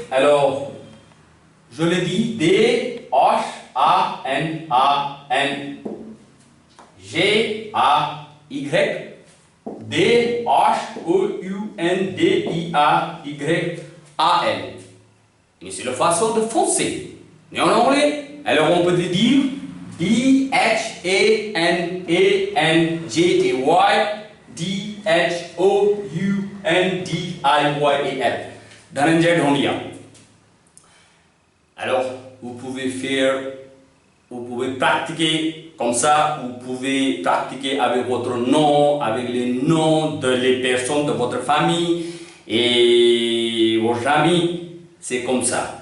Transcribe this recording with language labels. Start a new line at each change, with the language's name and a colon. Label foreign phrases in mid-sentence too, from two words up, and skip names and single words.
French: Alors, je le dis D-H-A-N-A-N G-A-Y D-H-O-U-N-D-I-A-Y-A-L. Mais c'est la façon de français. Mais en anglais, alors on peut le dire D-H-A-N-A-N-J-A-Y D-H-O-U-N-D-I-Y-A-L. Dhananjay Dhondial. Alors, vous pouvez pratiquer comme ça, vous pouvez pratiquer avec votre nom, avec les noms de les personnes de votre famille et vos amis, c'est comme ça.